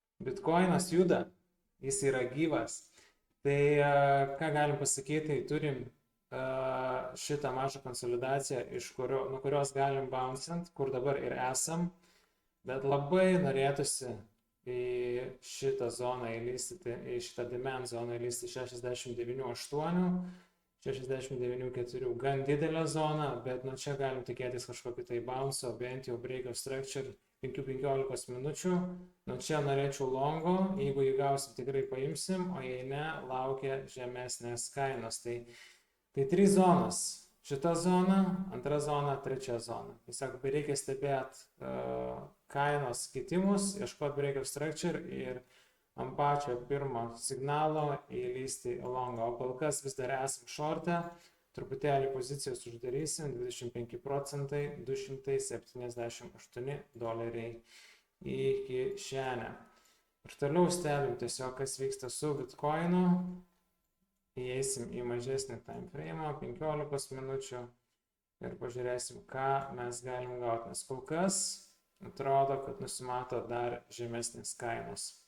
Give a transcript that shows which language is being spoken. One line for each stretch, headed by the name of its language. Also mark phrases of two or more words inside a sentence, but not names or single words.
Lithuanian: Bitcoinas juda, jis yra gyvas. Tai ką galim pasakyti, tai turim šitą mažą konsolidaciją, nuo kurios galim bouncint, kur dabar ir esam, bet labai norėtųsi į šitą zoną įlystyti, į šitą demand zoną įlystyti 69,8, 69,4, gan didelę zoną, bet nuo čia galim tikėtis kažkokį tai bounce, bent jau
English: break of structure
Lithuanian: 5-15 minučių. Nuo čia norėčiau longo, jeigu jį gausim, tikrai paimsim, o jei ne, laukia žemesnės kainos. Tai 3 zonas. Šita zona, antra zona, trečia zona. Tiesiog reikia stebėti kainos kitimus, ieškoti
English: break of structure
Lithuanian: ir ant pačio pirmo signalo įlysti į longą. O kol kas vis dar esam šorte, truputėlį pozicijos uždarysim, 25 procentai, $278 į kišenę. Ir toliau stebim tiesiog, kas vyksta su Bitcoinu. Įeisim į mažesnį
English: time frame,
Lithuanian: 15 minučių ir pažiūrėsim, ką mes galim gauti. Nes kol kas atrodo, kad nusimato dar žemesnės kainos.